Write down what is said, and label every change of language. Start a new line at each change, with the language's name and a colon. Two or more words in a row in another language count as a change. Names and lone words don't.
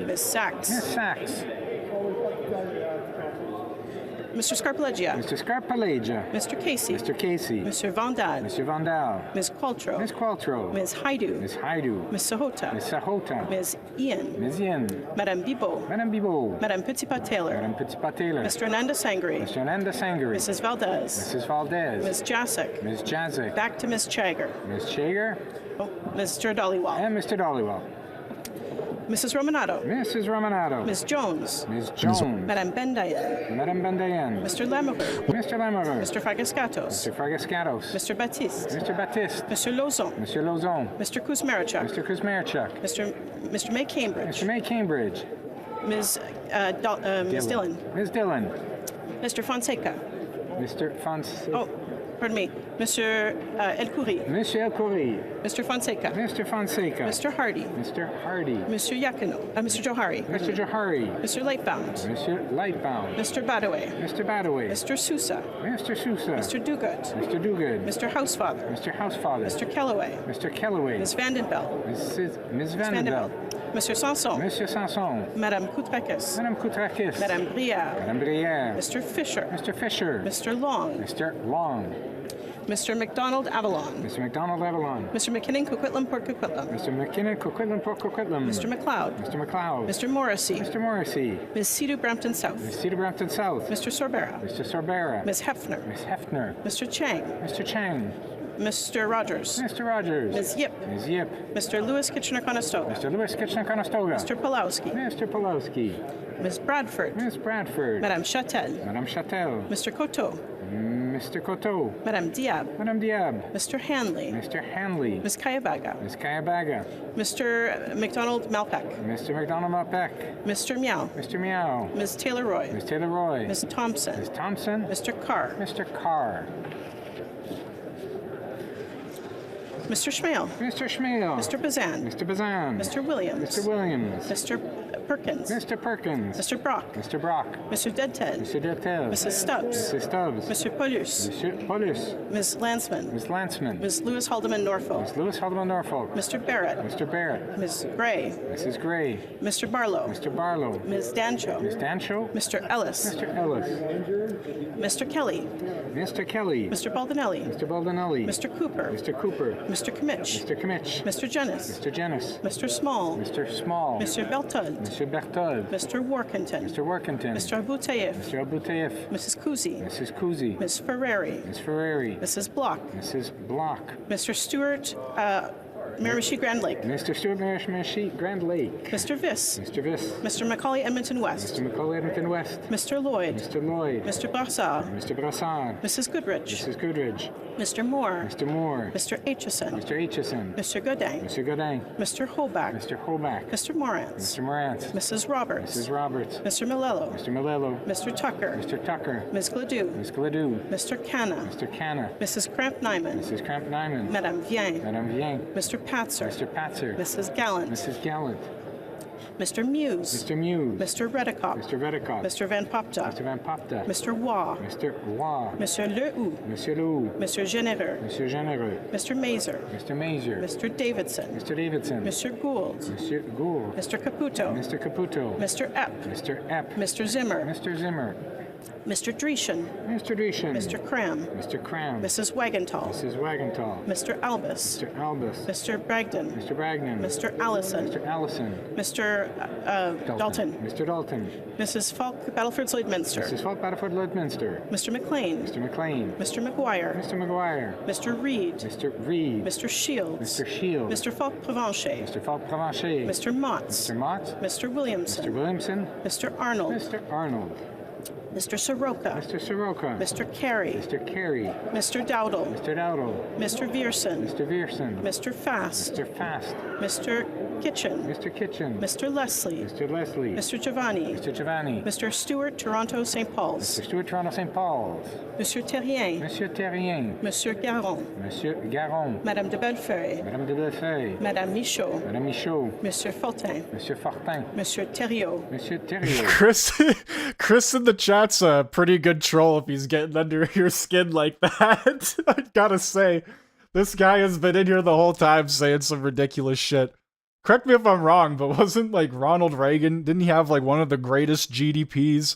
English: Ms. Sachs. Ms. Sachs. Mr. Scarpaleggia. Mr. Scarpaleggia. Mr. Casey. Mr. Casey. Mr. Vandal. Mr. Vandal. Ms. Qualtrough. Ms. Qualtrough. Ms. Haidu. Ms. Haidu. Ms. Sahota. Ms. Sahota. Ms. Ian. Ms. Ian. Madame Bibot. Madame Bibot. Madame Petitpas-Taylor. Madame Petitpas-Taylor. Mr. Ananda Sangri. Mr. Ananda Sangri. Mrs. Valdez. Mrs. Valdez. Ms. Jacek. Ms. Jacek. Back to Ms. Chager. Ms. Chager. Oh, Mr. Dollywall. And Mr. Dollywall. Mrs. Romanato. Mrs. Romanato. Ms. Jones. Ms. Jones. Madame Bendayen. Madame Bendayen. Mr. Lamoureux. Mr. Lamoureux. Mr. Fragascatos. Mr. Fragascatos. Mr. Baptiste. Mr. Baptiste. Mr. Lozon. Mr. Lozon. Mr. Kuzmarechuk. Mr. Kuzmarechuk. Mr. May Cambridge. Mr. May Cambridge. Ms. Dillon. Ms. Dillon. Mr. Fonseca. Mr. Fonseca. Oh, pardon me. Mr. El Khoury. Monsieur El Khoury. Mr. Fonseca. Mr. Fonseca. Mr. Hardy. Mr. Hardy. Mr. Yakino. Mr. Johari. Mr. Johari. Mr. Lightbound. Mr. Lightbound. Mr. Badaway. Mr. Badaway. Mr. Sousa. Mr. Sousa. Mr. Duguid. Mr. Duguid. Mr. Housefather. Mr. Housefather. Mr. Kellaway. Mr. Kellaway. Ms. Vandenbelt. Ms. Vandenbelt. Monsieur Sanson. Monsieur Sanson. Madame Koutrakis. Madame Koutrakis. Madame Brière. Madame Brière. Mr. Fisher. Mr. Fisher. Mr. Long. Mr. Long. Mr. McDonald Avalon. Mr. McDonald Avalon. Mr. McKinnon Coquitlam Port Coquitlam. Mr. McKinnon Coquitlam Port Coquitlam. Mr. McLeod. Mr. McLeod. Mr. Morrissey. Mr. Morrissey. Ms. Cedar Brampton South. Ms. Cedar Brampton South. Mr. Sorbera. Mr. Sorbera. Ms. Hefner. Ms. Hefner. Mr. Chang. Mr. Chang. Mr. Rogers. Mr. Rogers. Ms. Yip. Ms. Yip. Mr. Lewis Kitchener-Conestoga. Mr. Lewis Kitchener-Conestoga. Mr. Pulowski. Mr. Pulowski. Ms. Bradford. Ms. Bradford. Madame Châtel. Madame Châtel. Mr. Coteau. Mr. Coteau. Madame Diab. Madame Diab. Mr. Hanley. Mr. Hanley. Ms. Kayabaga. Ms. Kayabaga. Mr. McDonald Malpeck. Mr. McDonald Malpeck. Mr. Meow. Mr. Meow. Ms. Taylor-Roy. Ms. Taylor-Roy. Ms. Thompson. Ms. Thompson. Mr. Carr. Mr. Carr. Mr. Schmale. Mr. Schmale. Mr. Bazan. Mr. Bazan. Mr. Williams. Mr. Williams. Mr. Perkins. Mr. Perkins. Mr. Brock. Mr. Brock. Mr. Deadted. Mr. Deadted. Mrs. Stubbs. Mrs. Stubbs. Mr. Paulus. Mr. Paulus. Ms. Landsman. Ms. Landsman. Ms. Lewis Haldeman Norfolk. Ms. Lewis Haldeman Norfolk. Mr. Barrett. Mr. Barrett. Ms. Gray. Mrs. Gray. Mr. Barlow. Mr. Barlow. Ms. Dancho. Ms. Dancho. Mr. Ellis. Mr. Ellis. Mr. Kelly. Mr. Kelly. Mr. Baldinelli. Mr. Baldinelli. Mr. Cooper. Mr. Cooper. Mr. Kmitch. Mr. Kmitch. Mr. Jennis. Mr. Jennis. Mr. Small. Mr. Small. Mr. Berthold. Mr. Berthold. Mr. Workington. Mr. Workington. Mr. Abouteyev. Mr. Abouteyev. Mrs. Kuzi. Mrs. Kuzi. Ms. Ferrari. Ms. Ferrari. Mrs. Block. Mrs. Block. Mr. Stewart Miramichi Grand Lake. Mr. Stewart Miramichi Grand Lake. Mr. Viss. Mr. Viss. Mr. Macaulay Edmonton West. Mr. Macaulay Edmonton West. Mr. Lloyd. Mr. Lloyd. Mr. Brassard. Mr. Brassard. Mrs. Goodrich. Mrs. Goodrich. Mr. Moore. Mr. Moore. Mr. Aitchison. Mr. Aitchison. Mr. Godin. Mr. Godin. Mr. Hoback. Mr. Hoback. Mr. Morantz. Mr. Morantz. Mrs. Roberts. Mrs. Roberts. Mr. Milello. Mr. Milello. Mr. Tucker. Mr. Tucker. Ms. Gladue. Ms. Gladue. Mr. Canna. Mr. Canna. Mrs. Cramp-Nyman. Mrs. Cramp-Nyman. Madame Vien. Madame Vien. Mr. Patzer. Mr. Patzer. Mrs. Gallant. Mrs. Gallant. Mr. Muse. Mr. Muse. Mr. Redicott. Mr. Redicott. Mr. Van Popta. Mr. Van Popta. Mr. Waugh. Mr. Waugh. Monsieur Lehoux. Monsieur Lehoux. Monsieur Généreux. Monsieur Généreux. Mr. Mazer. Mr. Mazer. Mr. Davidson. Mr. Davidson. Mr. Gould. Monsieur Gould. Mr. Caputo. Mr. Caputo. Mr. Epp. Mr. Epp. Mr. Zimmer. Mr. Zimmer. Mr. Dreschen. Mr. Dreschen. Mr. Cram. Mr. Cram. Mrs. Wagenthal. Mrs. Wagenthal. Mr. Albus. Mr. Albus. Mr. Bragdon. Mr. Bragdon. Mr. Allison. Mr. Allison. Mr. Dalton. Mr. Dalton. Mrs. Falk, Battleford Lloydminster. Mrs. Falk, Battleford Lloydminster. Mr. McLean. Mr. McLean. Mr. McGuire. Mr. McGuire. Mr. Reed. Mr. Reed. Mr. Shields. Mr. Shields. Mr. Falk Provencher. Mr. Falk Provencher. Mr. Motts. Mr. Mott. Mr. Williamson. Mr. Williamson. Mr. Arnold. Mr. Arnold. Mr. Soroka. Mr. Soroka. Mr. Carey. Mr. Carey. Mr. Dowdle. Mr. Dowdle. Mr. Vierson. Mr. Vierson. Mr. Fast. Mr. Fast. Mr. Kitchen. Mr. Kitchen. Mr. Leslie. Mr. Leslie. Mr. Giovanni. Mr. Giovanni. Mr. Stewart, Toronto, St. Paul's. Mr. Stewart, Toronto, St. Paul's. Monsieur Terrien. Monsieur Terrien. Monsieur Garon. Monsieur Garon. Madame de Bellefeuille. Madame de Bellefeuille. Madame Michaud. Madame Michaud. Monsieur Fortin. Monsieur Fortin. Monsieur Theriot. Monsieur Theriot. Chris in the chat's a pretty good troll if he's getting under your skin like that. I gotta say, this guy has been in here the whole time saying some ridiculous shit. Correct me if I'm wrong, but wasn't like Ronald Reagan, didn't he have like one of the greatest GDPs?